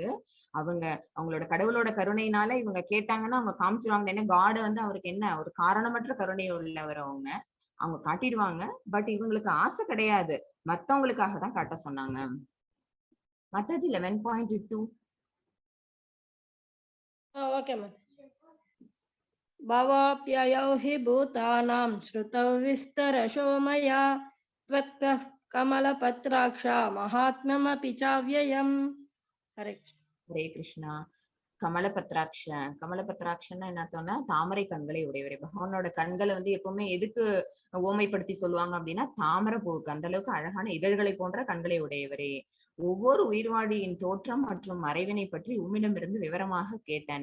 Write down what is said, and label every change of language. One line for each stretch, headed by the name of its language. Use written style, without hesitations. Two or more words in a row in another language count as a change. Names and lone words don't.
Tamil: அவங்களோட கடவுளோட கருணையினால இவங்க கேட்டாங்கன்னா அவங்க காமிச்சிருவாங்க. ஏன்னா காட் வந்து அவருக்கு என்ன ஒரு காரணமற்ற கருணை உள்ளவர். அவங்க காட்டிடுவாங்க. பட் இவங்களுக்கு ஆசை கிடையாது, மத்தவங்களுக்காக தான் காட்ட சொன்னாங்க. மாதாஜி 11.2. ஓகே மாதாஜி.
Sanskrit: भवाप्ययौ हि भूतानां श्रुतौ विस्तरशो मया त्वत्तः कमलपत्राक्षा महात्म्यमपि चाव्ययम्. हरे कृष्ण.
Tamil: ஹரே கிருஷ்ணா. கமலபத்ராட்சன்னா என்ன அர்த்தம்னா, தாமரை கண்களை உடையவரே. பகவானோட கண்களை வந்து எப்பவுமே எதுக்கு ஓமைப்படுத்தி சொல்லுவாங்க அப்படின்னா, தாமரை பூவுக்கு. அந்த அளவுக்கு அழகான இதழ்களை போன்ற கண்களை உடையவரே. ஒவ்வொரு உயிர்வாழியின் தோற்றம் மற்றும் மறைவினை பற்றி உம்மிடமிருந்து விவரமாக கேட்டேன்.